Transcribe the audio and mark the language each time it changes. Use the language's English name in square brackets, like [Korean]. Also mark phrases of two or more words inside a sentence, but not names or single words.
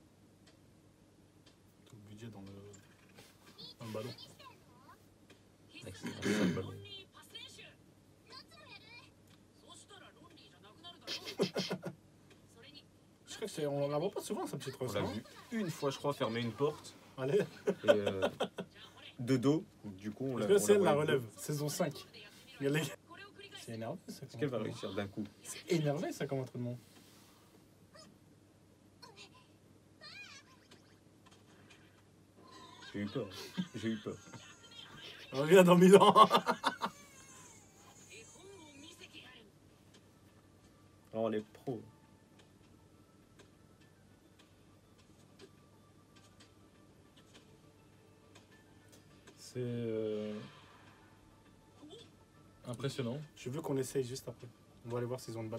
[French] Tout le budget dans le ballon. Avec ses grands ballons. [Japanese] パス練習。そしたらロンリーじゃなくなるだろう。それに [French] Je crois que c'est, on la voit pas souvent, sa petite On rose. l'a Hein. vu une fois, je crois, fermer une porte. Allez, Et de dos. Du coup, on l'a. parce que c'est elle la voyé de dos. relève, saison 5. Il y a les- [Japanese] これを繰り返し [French] C'est énervé ça. Est-ce qu'elle va comme réussir d'un coup? C'est énervé ça comme entraînement. J'ai eu peur. J'ai eu peur. Reviens dans Milan. [Japanese] 絵本を見せてやる。 [French] Oh, les pros. C'est impressionnant. Je veux qu'on essaye juste après. On va aller voir s'ils ont une balle.